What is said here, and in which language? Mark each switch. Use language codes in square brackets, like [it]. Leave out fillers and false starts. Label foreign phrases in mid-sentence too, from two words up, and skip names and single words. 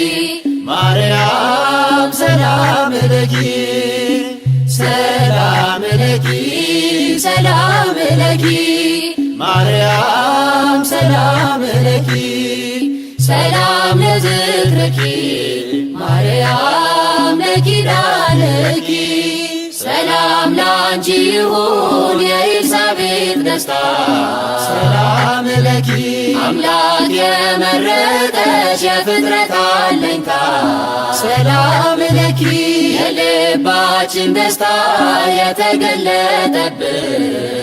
[gez] ማርያም ሰላም ለኪ ሰላም ለኪ ሰላም ለኪ ማርያም ሰላም ለኪ ሰላም ለዝክረኪ ማርያም ለኪዳነኪ [am] ሰላም ላንቺ ይሁን የኤልሳቤጥ ደስታ [gez] ሰላም ለኪ [am] አምላክ የመረጠሽ የፍጥረት አለኝታ [gez] ሰላም ለኪ [am] የልባችን ደስታ የተገለጠብሽ